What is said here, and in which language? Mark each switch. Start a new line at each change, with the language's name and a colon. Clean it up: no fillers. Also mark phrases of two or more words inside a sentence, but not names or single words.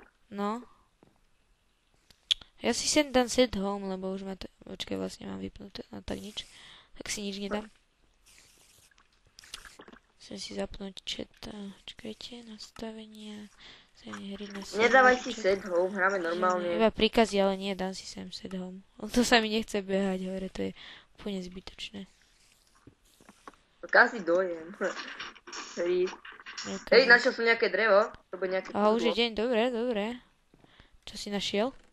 Slovak: No. Ja si sem dám
English: set home,
Slovak: lebo už ma to... Počkaj, vlastne mám vypnuté, no tak nič. Tak si nič nedám. Chcem si zapnúť chat. Čakajte, nastavenia. Hry na Nedávaj si server,
English: set home,
Slovak: hráme normálne. Iba príkazy, ale nie, dám si sem
English: set home.
Slovak: To sa mi nechce behať hore, to je úplne zbytočné. Kazí dojem. Hej, Hej, našiel som nejaké drevo. To bude nejaké Aha, už je kúzlo. deň, dobre, dobre. Čo si našiel?